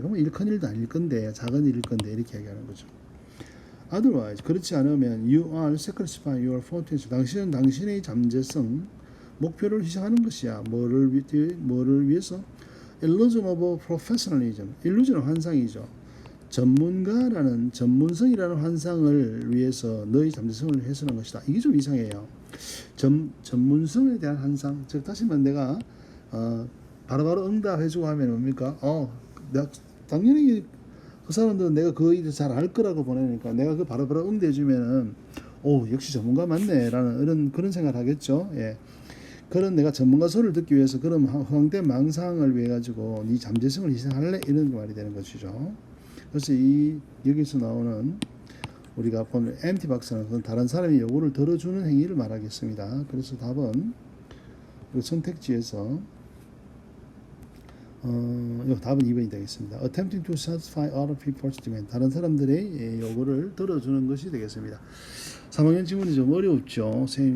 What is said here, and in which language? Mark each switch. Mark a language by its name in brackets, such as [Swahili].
[Korean] 그러면 일 큰 일도 아닐 건데 작은 일일 건데 이렇게 얘기하는 거죠. [English] Otherwise [Korean] 그렇지 않으면 [English] you are sacrificing your potential. [Korean] 당신은 당신의 잠재성 목표를 희생하는 것이야. 뭐를 위해서? [English] Illusion of professionalism. [Korean] illusion은 환상이죠. 전문성이라는 환상을 위해서 너의 잠재성을 훼손한 것이다. 이게 좀 이상해요. 전문성에 대한 환상. 즉 다시 말하면 내가 바로바로 응답해주고 하면 뭡니까? 내가 당연히 그 사람들은 내가 그 일을 잘 알 거라고 보내니까 내가 그 바로바로 응대해주면은 역시 전문가 맞네라는 그런 생각을 하겠죠. 예. 그런 내가 전문가 소리를 듣기 위해서 그런 허황된 망상을 위해 가지고 네 잠재성을 희생할래 이런 말이 되는 것이죠. 그래서 여기서 나오는 우리가 보면 empty box는 다른 사람이 요구를 들어주는 행위를 말하겠습니다. 그래서 답은 선택지에서 답은 2번이 되겠습니다. [English] Attempting to satisfy other people's demand. [Korean] 다른 사람들의 요구를 들어주는 것이 되겠습니다. 3학년 지문이 좀 어렵죠.